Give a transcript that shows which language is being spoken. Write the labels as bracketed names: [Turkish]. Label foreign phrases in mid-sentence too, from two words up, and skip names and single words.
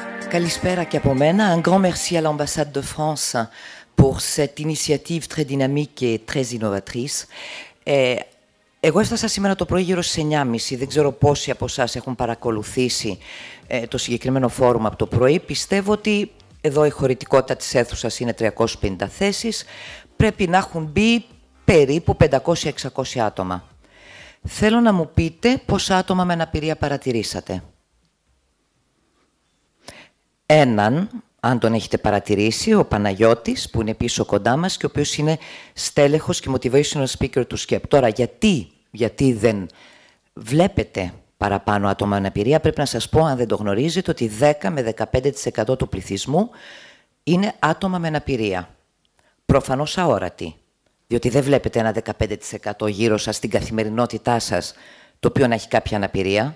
[Greek] Καλησπέρα και από μένα. [French] Un grand merci à l'ambassade de France pour cette initiative très dynamique et très innovatrice. [Greek] Εγώ έφτασα σήμερα το πρωί γύρω στις 9.30. Δεν ξέρω πόσοι από εσάς έχουν παρακολουθήσει το συγκεκριμένο φόρουμ από το πρωί. Πιστεύω ότι εδώ η χωρητικότητα της αίθουσας είναι 350 θέσεις. Πρέπει να έχουν μπει περίπου 500-600 άτομα. Θέλω να μου πείτε πόσα άτομα με αναπηρία παρατηρήσατε. Έναν, αν τον έχετε παρατηρήσει, ο Παναγιώτης, που είναι πίσω κοντά μας και ο οποίος είναι στέλεχος και [English] motivational speaker [Greek] του ΣΚΕΠ. Τώρα, γιατί δεν βλέπετε παραπάνω άτομα με αναπηρία, πρέπει να σας πω, αν δεν το γνωρίζετε, ότι 10 με 15% του πληθυσμού είναι άτομα με αναπηρία. Προφανώς αόρατοι, διότι δεν βλέπετε ένα 15% γύρω σας στην καθημερινότητά σας, το οποίο να έχει κάποια αναπηρία.